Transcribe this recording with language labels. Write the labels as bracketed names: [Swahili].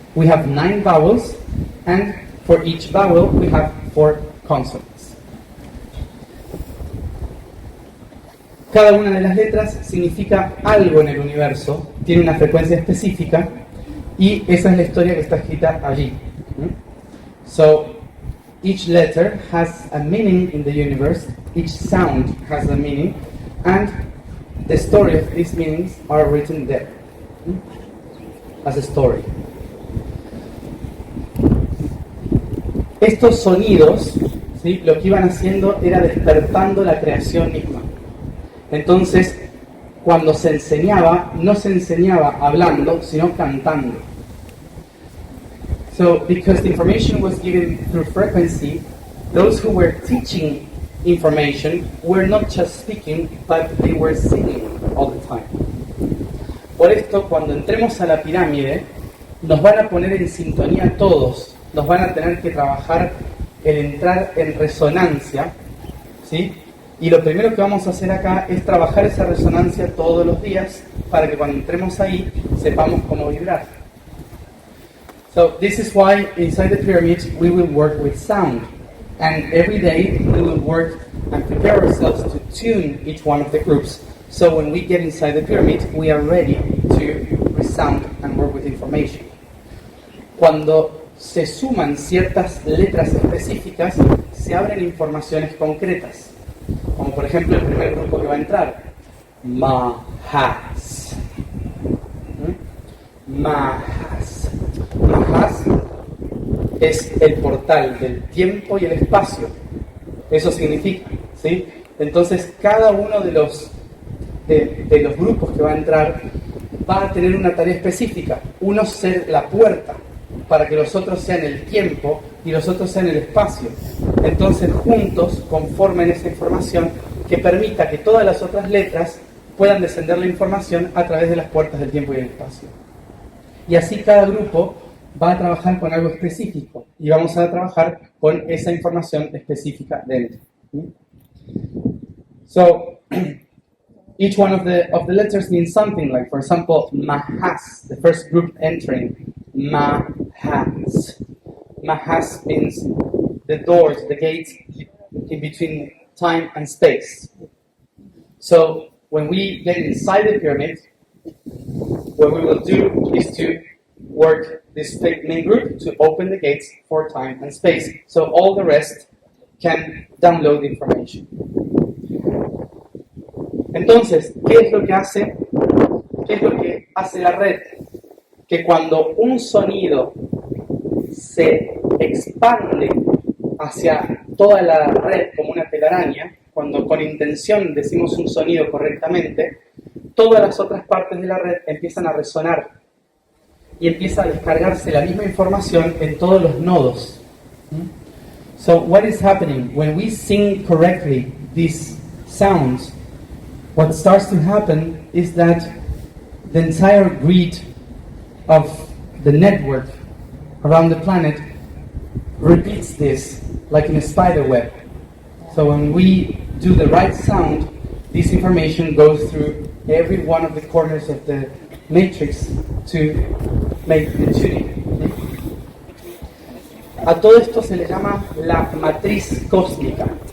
[English] We have 9 vowels, and for each vowel we have 4 consonants. [Spanish] Cada una de las letras significa algo en el universo, tiene una frecuencia específica, y esa es la historia que está escrita allí. [English] So, each letter has a meaning in the universe, each sound has a meaning, and the story of these meanings are written there, as a story. [Spanish] Estos sonidos, ¿sí?, lo que iban haciendo era despertando la creación misma. Entonces, cuando se enseñaba, no se enseñaba hablando, sino cantando. [English] So, because the information was given through frequency, those who were teaching information were not just speaking, but they were singing all the time. [Spanish] Por esto, cuando entremos a la pirámide, nos van a poner en sintonía todos, nos van a tener que trabajar el entrar en resonancia, ¿sí? Y lo primero que vamos a hacer acá es trabajar esa resonancia todos los días para que cuando entremos ahí sepamos cómo vibrar. [English] So this is why inside the pyramid we will work with sound, and every day we will work and prepare ourselves to tune each one of the groups. So when we get inside the pyramid, we are ready to resound and work with information. [Spanish] Cuando se suman ciertas letras específicas, se abren informaciones concretas. Como por ejemplo el primer grupo que va a entrar, Mahas. Mahas. Mahas es el portal del tiempo y el espacio. Eso significa, ¿sí? Entonces cada uno de los grupos que va a entrar va a tener una tarea específica. Uno ser la puerta para que los otros sean el tiempo y los otros sean el espacio. Entonces juntos conformen esa información que permita que todas las otras letras puedan descender la información a través de las puertas del tiempo y el espacio. Y así cada grupo va a trabajar con algo específico y vamos a trabajar con esa información específica dentro. [English] So, each one of the letters means something, like for example, Mahas, the first group entering, Mahas. has means the doors, the gates in between time and space. So when we get inside the pyramid, what we will do is to work this main group to open the gates for time and space. So all the rest can download information. [Spanish] Entonces, ¿qué es lo que hace? ¿Qué es lo que hace la red? Que cuando un sonido se expande hacia toda la red como una telaraña, cuando con intención decimos un sonido correctamente, todas las otras partes de la red empiezan a resonar y empieza a descargarse la misma información en todos los nodos. [English] So what is happening when we sing correctly these sounds? What starts to happen is that the entire grid of the network around the planet repeats this like in a spider web. So when we do the right sound, this information goes through every one of the corners of the matrix to make the tuning. [Spanish] A todo esto se le llama la matriz cósmica.